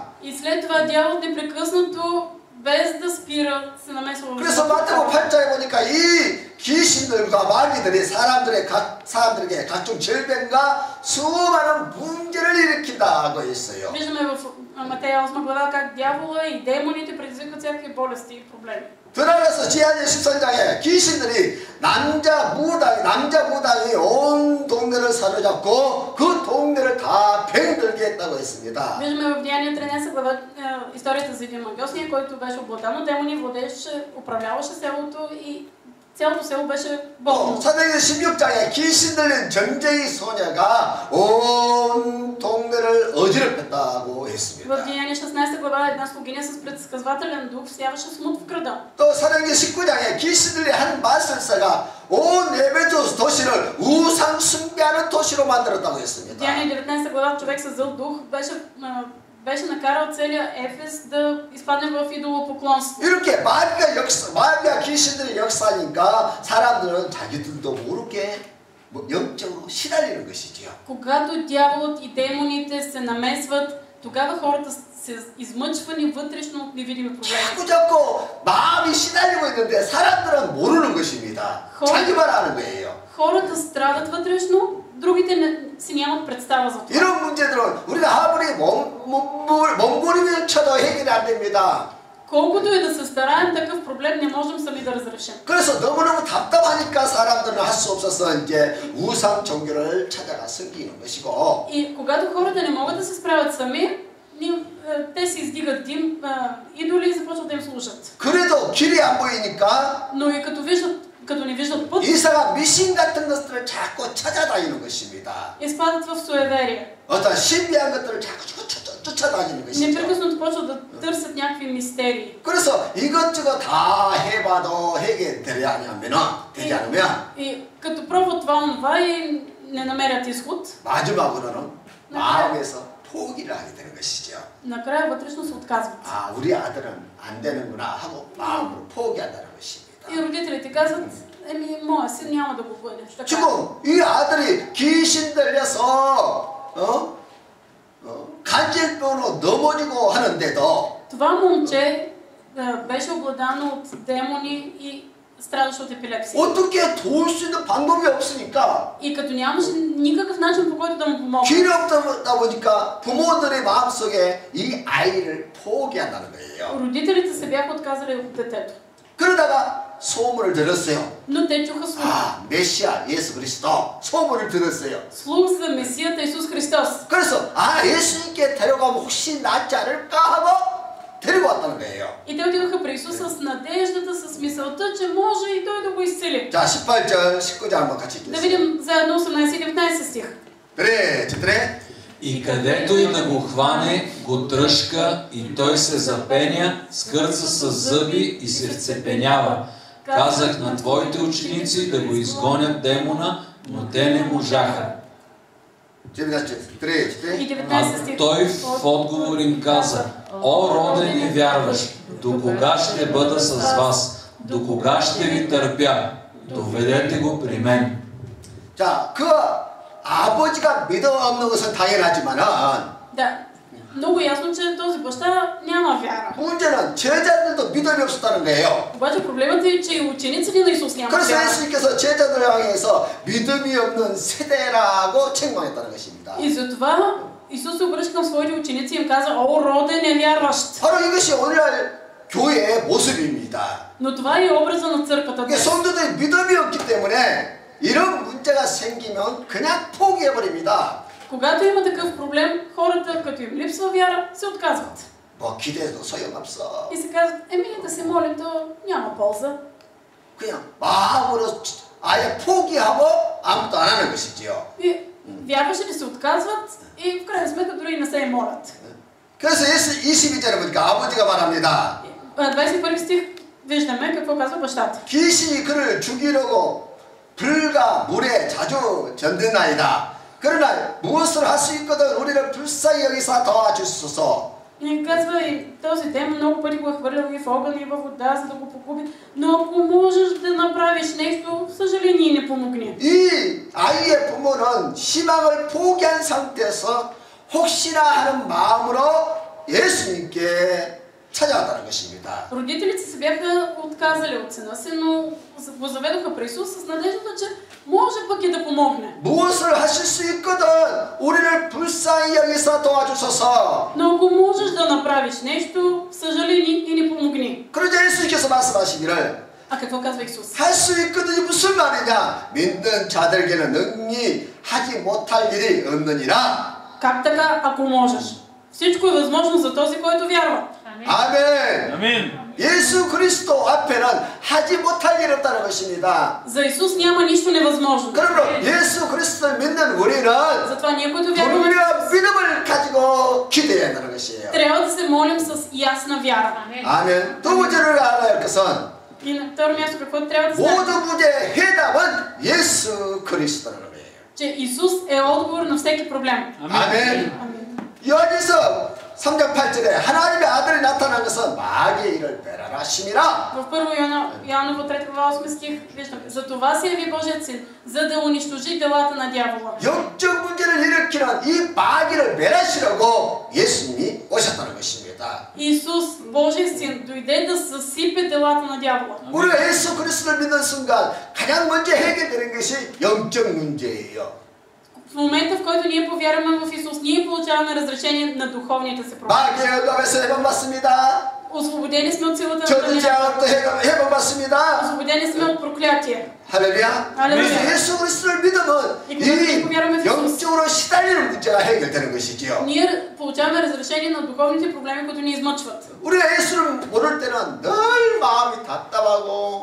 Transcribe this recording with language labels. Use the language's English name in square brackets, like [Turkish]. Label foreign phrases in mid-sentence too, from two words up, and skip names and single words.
[Bulgarian] И след това дяволът непрекъснато, без да спира, се намесва в [Korean] 그래서 마태복음 8장에 보니까 이 귀신들과 마귀들이 사람들에게 각종 질병과 수많은 문제를 일으킨다고 했어요. [Bulgarian] Виждаме в Матея 8 глава как дявола и демоните предизвикват всякакви болести и проблеми. [Korean] 드라마에서 지하제 13장에 귀신들이 남자 무당이 온 동네를 사로잡고 그 동네를 다 병들게 했다고 했습니다. [Bulgarian] Виждаме в Деяния 13 глава историята за един магиосния, който беше обладан от демони, управляваше селото и цялото село беше болно. [Korean] 사도행전 16장에 귀신 들린 정제의 소녀가 온 동네를 어지럽혔다고 했습니다. [Bulgarian] В Деяния 16 глава една слугиня с предсказвателен дух всяваше смут в града. [Korean] 또 사도행전 19장에 귀신 들린 한 마술사가 온 에베소 도시를 우상 숭배하는 도시로 만들었다고 했습니다. [Bulgarian] Деяния 19 глава човек с зъл дух беше накарал целия Ефес да изпадне в идолопоклонство. [Korean] 이렇게 마귀가 귀신들의 역사니까 사람들은 자기들도 모르게 영적으로 시달리는 것이지요. [Bulgarian] Когато дяволът и демоните се намесват, тогава хората се измъчвани вътрешно от невидими проблеми. [Korean] 자꾸 마음이 시달리고 있는데 사람들은 모르는 것입니다. 자기만 아는 거예요. [Bulgarian] Хората страдат вътрешно, другите си нямат представа за това. [Korean] 이런 문제들은 우리가 아무리 몸부림을 쳐도 해결이 안 됩니다. [Bulgarian] колкото и да се стараем, такъв проблем не можем сами да разрешим. [Korean] 그래서 너무너무 답답하니까 사람들은 할 수 없어서 이제 우상 종교를 찾아가 섬기는 것이고. [Bulgarian] И когато хората не могат да се справят сами, те си издигат идоли и започват да им служат. [Korean] 그래도 길이 안 보이니까 [Bulgarian] Но и като не виждат път, [Korean] 이사가 미신 같은 것들을 자꾸 찾아다니는 것입니다. [Bulgarian] изпадат в суеверие. [Korean] 어떤 신비한 것들을 자꾸 쫓아다니는 것이죠. [Bulgarian] Непрекъснато почват да търсят някакви мистерии. [Korean] 그래서 이것저것 다 해봐도 해결되지 않으면 [Bulgarian] И като пробват това и не намерят изход, [Korean] 마지막으로는 마음에서 포기를 하게 되는 것이죠. [Bulgarian] накрая вътрешно се отказват. [Korean] 아, 우리 아들은 안 되는구나 하고 마음으로 포기한다는 것입니다. [Bulgarian] И родителите казват, моя син няма да го бъде. [Korean] 지금 이 아들이 귀신 들려서 간질병으로 넘어지고 하는데도 [Bulgarian] Това момче беше обладано от демони и страдаше от епилепсия. [Korean] 어떻게 도울 수 있는 방법이 없으니까 [Bulgarian] И като нямаше никакъв начин, по който да му помогне, [Korean] 길이 없다 보니까 부모들의 마음속에 이 아이를 포기한다는 거예요. [Bulgarian] родителите се бяха отказали от детето. [Korean] 그러다가 소문을 들었어요. [Bulgarian] Но те чуха слух. [Korean] 아, 메시아 예수 그리스도 소문을 들었어요. [Bulgarian] Слух за Месията Исус Христос. [Korean] 그래서 아, 예수님께 데려가면 혹시 낫지 않을까 하고 데리고 왔다는 거예요. [Bulgarian] И те отидоха при Исус с надеждата, с мисълта, че може и той да го изцели. [Korean] 자, 18절, 19절 한번 같이 [Bulgarian] Да [Korean] 읽겠습니다. [Bulgarian] видим заедно 18 и 19 стих. 그래, четире. И където и да го хване, го тръшка и той се запеня, скърца с зъби и се вцепенява. Казах на твоите ученици да го изгонят демона, но те не можаха. И 19 А стих. той в отговор им каза: О, роде невярващ, до кога ще бъда с вас? До кога ще ви търпя? Доведете го при мен. [Korean] 자, 그 아버지가 믿음 없는 것은 당연하지만은 [Bulgarian] Да, много ясно, че този баща няма вяра. [Korean] 문제는 제자들도 믿음이 없었다는 거예요. [Bulgarian] Обаче проблемът е, че и учениците на Исус нямат [Korean] 그래서 [Bulgarian] вяра. [Korean] 예수님께서 제자들을 향해서 믿음이 없는 세대라고 책망했다는 것입니다. [Bulgarian] И затова Исус се обръща към своите ученици и им каза: О, роде невярващ! [Korean] 바로 이것이 오늘날 교회의 모습입니다. [Bulgarian] Но това е образа на църквата [Korean] 이게 [Bulgarian] днес. [Korean] 성도들이 믿음이 없기 때문에 이런 문제가 생기면 그냥 포기해버립니다. [Bulgarian] Когато има такъв проблем, хората, като им липсва вяра, се отказват. [Korean] 뭐 기대해도 소용없어. [Bulgarian] И се казват: да се молим, то няма полза. [Korean] 그냥 마음으로 아예 포기하고 아무것도 안 하는 것이지요. [Bulgarian] И вярващите се отказват и в крайна сметка дори и не се молят. [Korean] 그래서 22절에 보니까 아버지가 말합니다. [Bulgarian] 21 стих виждаме какво казва бащата. [Korean] 귀신이 그를 죽이려고 불과 물에 자주 전등나이다. 그러나 무엇을 할 수 있거든 우리를 불쌍히 여기서 도와주소서. [Bulgarian] И казва: и този демон много пъти го е хвърлял и в огън и във вода, за да го погуби. Но ако можеш да направиш нещо, съжаление не помогни. [Korean] 이 아이의 부모는 희망을 포기한 상태에서 혹시나 하는 마음으로 예수님께 찾아왔다는 것입니다. [Bulgarian] Родителите се бяха отказали от сина си, но го заведоха при Исус с надеждата, че може пък и да помогне. [Korean] 무엇을 하실 수 있거든 우리를 불쌍히 여기서 도와주소서. [Bulgarian] Но ако можеш да направиш нещо, съжаление и ни помогни. [Korean] 그러자 예수님께서 말씀하시기를 [Bulgarian] А какво казва Исус? [Korean] 할 수 있거든이 무슨 말이냐? 믿는 자들에게는 능히 하지 못할 일이 없느니라. [Bulgarian] Как така, ако можеш? Всичко е възможно за този, който вярва. [Korean] 아멘. [Bulgarian] Амин. [Korean] 예수 그리스도 앞에는 하지 못할 일 없다는 것입니다. [Bulgarian] За Исус няма нищо невъзможно. [Korean] 그러므로 예수 그리스도를 믿는 우리는 [Bulgarian] Затова ние, които вярваме, [Korean] 분명한 믿음을 가지고 기대해야 하는 것이에요. [Bulgarian] трябва да се молим с ясна вяра. [Korean] 아멘. 두 번째로 알아야 할 것은 [Bulgarian] И на второ място, какво трябва да знаем? [Korean] 모든 문제의 해답은 예수 그리스도라는 거예요. [Bulgarian] Че Исус е отговор на всеки проблем. [Korean] 아멘. 여기서 3장 8절에 하나님의 아들이 나타난 것은 마귀의 일을 멸하라 하심이라. [Bulgarian] В 1 Йоанново 3 глава 8 стих виждаме: за това се яви Божият син, за да унищожи делата на дявола. [Korean] 영적 문제를 일으키는 이 마귀를 멸하시려고 예수님이 오셨다는 것입니다. [Bulgarian] Исус, Божият син, дойде да съсипе делата на дявола. [Korean] 우리가 예수 그리스도를 믿는 순간 가장 먼저 해결되는 것이 영적 문제예요. [Bulgarian] В момента, в който ние повярваме в Исус, ние получаваме разрешение на духовните си проблеми. [Korean] 마귀의 영감에서 해방받습니다. [Bulgarian] Освободени сме от силата на [Korean] 저도 [Bulgarian] тъмнината. [Korean] 제가 또 해본받습니다. [Bulgarian] Освободени сме от проклятие. [Korean] 할렐루야. 할렐루야. 예수 그리스도를 믿으면 이 영적으로 시달리는 문제가 해결되는 것이지요. [Bulgarian] Ние получаваме разрешение на духовните проблеми, които ни измъчват. [Korean] 우리가 예수를 모를 때는 늘 마음이 답답하고